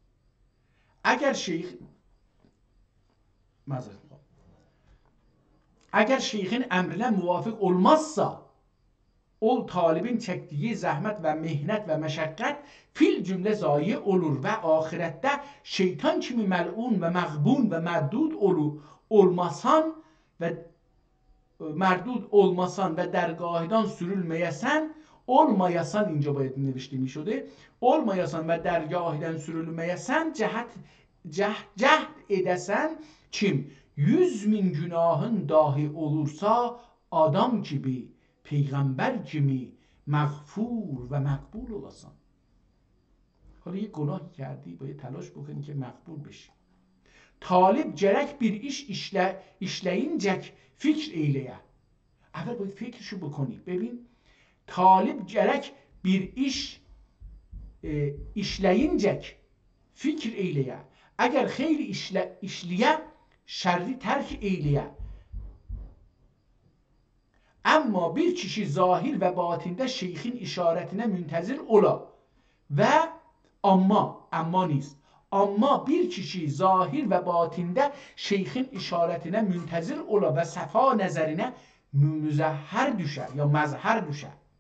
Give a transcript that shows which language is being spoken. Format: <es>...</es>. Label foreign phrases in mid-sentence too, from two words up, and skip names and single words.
<tr>Eğer şeyhin emrine muvafık olmazsa ol talibin çektiği zahmet ve mihnet ve meşakkat fil cümle zayi olur ve ahirette şeytan kimi mel'un ve mağbun ve merdud olmasan ve dergahdan sürülmeyesen, olmayasan</tr> <fa>اینجا باید نوشته می شده،</fa> <tr>olmayasan ve dergahdan sürülmeyesen cehd edesen kim 100.000 günahın dahi olursa adam gibi, peygamber gibi مغفور و مقبول olasan.</tr> <fa>حالا یه گناهی کردی باید تلاش بکنی که مقبول بشی.</fa> <tr>طالب gerek bir iş işleyincek fikr eyleye.</tr> <fa>اول باید فکرشو بکنی. ببین طالب</fa> <tr>gerek bir iş işleyincek fikr eyleye.</tr> <fa>اگر خیلی</fa> <tr>işliye şerri terk eyleye. Ama bir kişi zahir ve batinde şeyhin işaretine müntezir ola ve amma نیست. Ama bir kişi zahir ve batinde şeyhin işaretine müntezir ola ve sefa nezerine müzehher düşer ya mezher düşer.</tr>